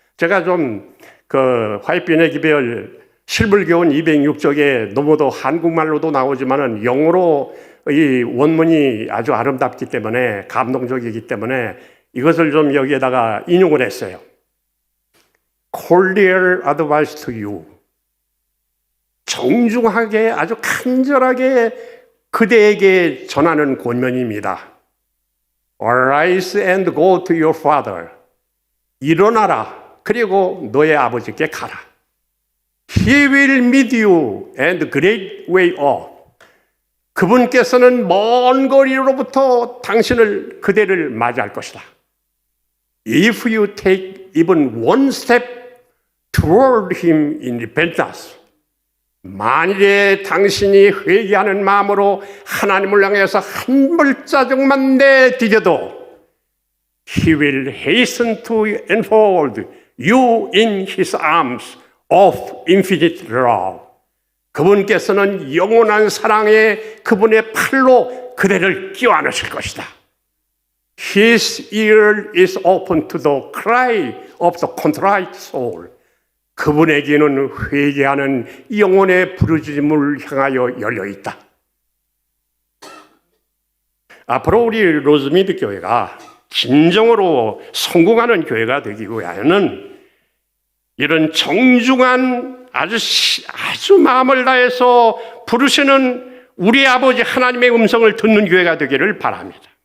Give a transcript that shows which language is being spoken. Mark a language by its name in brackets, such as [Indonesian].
[Korean] 제가 좀 그 화이트비의 기별 실물교훈 206쪽에 너무도 한국말로도 나오지만은 영어로 이 원문이 아주 아름답기 때문에 감동적이기 때문에 이것을 좀 여기에다가 인용을 했어요. [English] Cordial advice to you. [Korean] 정중하게 아주 간절하게 그대에게 전하는 권면입니다. [English] Arise and go to your father. [Korean] 일어나라. 그리고 너의 아버지께 가라. [English] He will meet you and great way off. [Korean] 그분께서는 먼 거리로부터 그대를 맞이할 것이다. [English] If you take even one step toward him in repentance. [Korean] 만일에 당신이 회개하는 마음으로 하나님을 향해서 한 발자국만 내디뎌도 [English] He will hasten to enfold you in His arms of infinite love. [Korean] 그분께서는 영원한 사랑의 그분의 팔로 그대를 끼워안으실 것이다. [English] His ear is open to the cry of the contrite soul. [Korean] 그분의 귀는 회개하는 영혼의 부르짖음을 향하여 열려 있다. 앞으로 우리 로즈미드 교회가 진정으로 성공하는 교회가 되기 위하여는 이런 정중한 아주 마음을 다해서 부르시는 우리 아버지 하나님의 음성을 듣는 교회가 되기를 바랍니다.